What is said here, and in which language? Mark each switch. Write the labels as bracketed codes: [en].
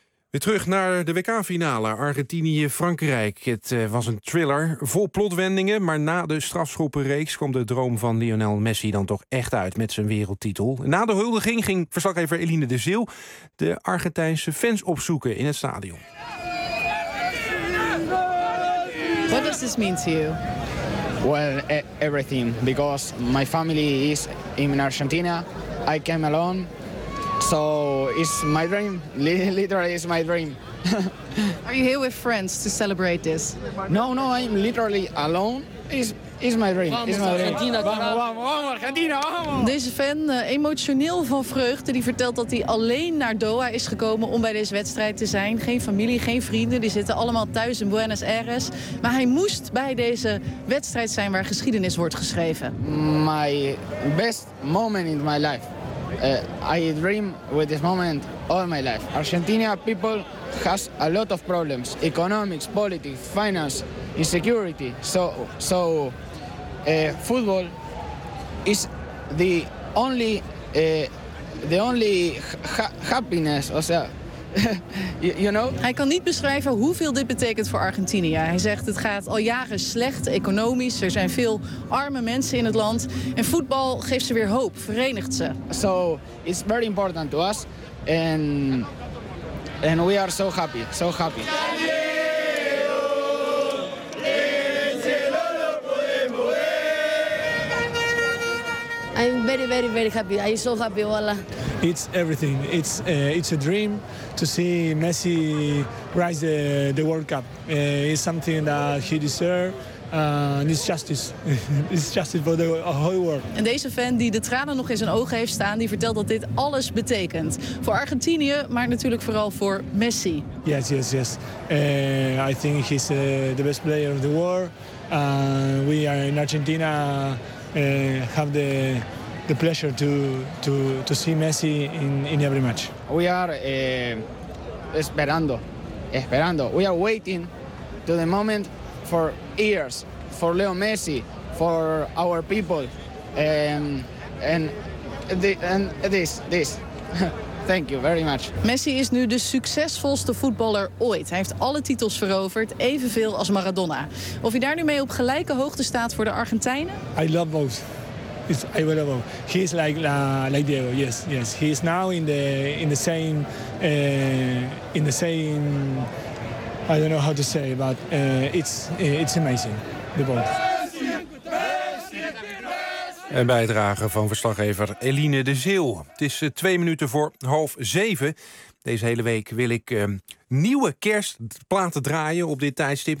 [nl] Weer terug naar de WK-finale, Argentinië-Frankrijk. Het was een thriller, vol plotwendingen... maar na de strafschoppenreeks kwam de droom van Lionel Messi... dan toch echt uit met zijn wereldtitel. Na de huldiging ging verslaggever Eline de Zeeuw... de Argentijnse fans opzoeken in het stadion. [en] What does this mean to you? Well, everything, because my family is in Argentina. I came alone, so it's my dream. Literally, it's my dream. Are you here with friends to celebrate this? No, I'm literally alone. It's my dream. It's my dream. [es] Vamos, Argentina! [nl] Deze fan, emotioneel van vreugde, die vertelt dat hij alleen naar Doha is gekomen om bij deze wedstrijd te zijn. Geen familie, geen vrienden, die zitten allemaal thuis in Buenos Aires. Maar hij moest bij deze wedstrijd zijn waar geschiedenis wordt geschreven. [en] My best moment in my life. I dream with this moment all my life. Argentina people has a lot of problems. Economics, politics, finance, insecurity. So, football is the only happiness. [es] O sea, [en] you know? [nl] Hij kan niet beschrijven hoeveel dit betekent voor Argentinië. Hij zegt het gaat al jaren slecht economisch. Er zijn veel arme mensen in het land. En voetbal geeft ze weer hoop, verenigt ze. [en] So it's very important to us. And we are so happy. I'm very, very, very happy. I'm so happy, voila. It's everything. It's a dream to see Messi rise the World Cup. It's something that he deserves. And it's justice. It's justice for the whole world. [nl] En deze fan die de tranen nog in zijn ogen heeft staan, die vertelt dat dit alles betekent. Voor Argentinië, maar natuurlijk vooral voor Messi. [en] Yes. I think he's the best player of the world. We are in Argentina. Have the pleasure to see Messi in every match. We are esperando. We are waiting to the moment for years for Leo Messi, for our people, and this. Thank you very much. [nl] Messi is nu de succesvolste voetballer ooit. Hij heeft alle titels veroverd, evenveel als Maradona. Of hij daar nu mee op gelijke hoogte staat voor de Argentijnen? [en] I love both. He is like Diego. Yes. He is now in the same. I don't know how to say, but it's amazing. The both. [nl] Een bijdrage van verslaggever Eline de Zeeuw. Het is 2 minuten voor 7:30. Deze hele week wil ik nieuwe kerstplaten draaien op dit tijdstip.